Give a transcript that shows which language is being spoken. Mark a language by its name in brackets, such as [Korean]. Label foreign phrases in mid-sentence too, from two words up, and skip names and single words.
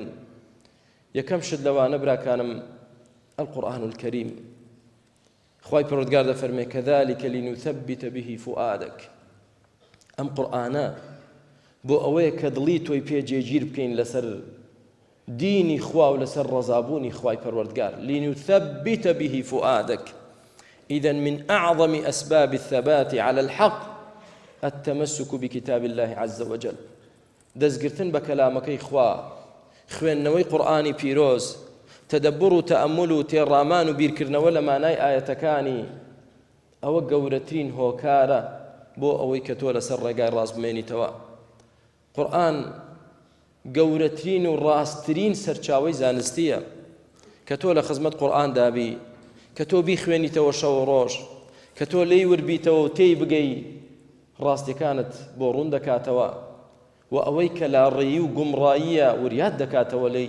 [Central Kurdish] یەکەم شت لەوانە براکانم [Arabic] القورآن الكريم. [Central Kurdish] خوای پەروەردگار دەفەرمێ [Arabic] كذلك لنثبت به فؤادك. [Central Kurdish] ئەم قورئانە بۆ ئەوەیە کە دڵی تۆی پێ جێگیر بکەین لەسەر دینی خوا و لەسەر ڕەزابوونی خوای پەروەردگار. [Arabic] لنثبت به فؤادك. إذن من أعظم أسباب الثبات على الحق التمسك بكتاب الله عز وجل. [Central Kurdish] دەستگرتن بە کەلامەکەی خوا، خوێندنەوەی قورئانی پیرۆز، تەدەببر و تەئەممل و تێڕامان و بیرکردنەوە لە مانای ئاەتەکانی، ئەوە گەورەترین هۆکارە بۆ ئەوەی کە تۆ لەسەر ڕێگای ڕاست بمێنیتەوە. قورئان گەورەترین و ڕاستترین سەرچاوەی زانستیە کە تۆ لە خزمەت قورئان دابی، کە تۆ بیخوێنیتەوە شەو و ڕۆژ، کە تۆ لێی وربیتەوە و تێی بگەی ڕاستیەکانت بۆ ڕوون دەکاتەوە و ئەوەی کە لاڕێیی و گومڕاییە وریات دەکاتەوە لێی.